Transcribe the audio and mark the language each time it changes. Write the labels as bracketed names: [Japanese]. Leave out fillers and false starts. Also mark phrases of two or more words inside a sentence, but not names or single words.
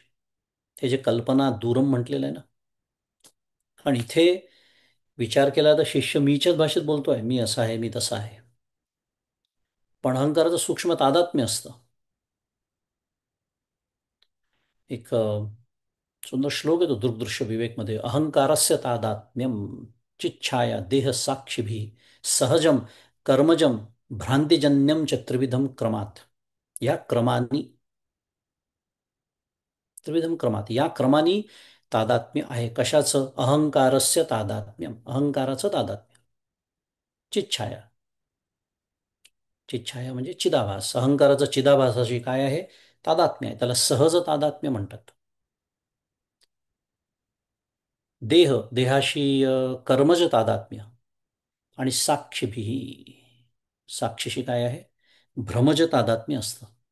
[Marathi] हे जे [Sanskrit] कल्पना दूरम [Marathi] म्हटलेलं आहे ना, आणि इथे विचार केला तर शिष्य मीच्याच भाषेत बोलतोय, मी असा आहे, मी तसा आहे. पण अहंकाराचं सूक्ष्म तादात्म्य असतं. एक सुंदर श्लोक आहे तो दृग्दृश्य विवेकमध्ये. [Sanskrit] अहंकारस्य तादात्म्यम चिच्छाया देह साक्षिभी सहजम कर्मजम भ्रांतिजन्यम च त्रिविधम क्रमात. [Marathi] या क्रमाने, [Sanskrit] त्रिविधम क्रमात, [Marathi] या क्रमाने तादात्म्य आहे. कशाचं? [Sanskrit] अहंकारस्य तादात्म्यम, [Marathi] अहंकाराचं तादात्म्य. चिच्छाया, चिच्छाया म्हणजे चिदाभास. अहंकाराचं चिदाभासाशी काय आहे? तादात्म्य आहे. त्याला सहज तादात्म्य म्हणतात. देह, देहाशी कर्मज तादात्म्य. आणि साक्षीभी, साक्षीशी काय आहे? भ्रमज तादात्म्य असतं.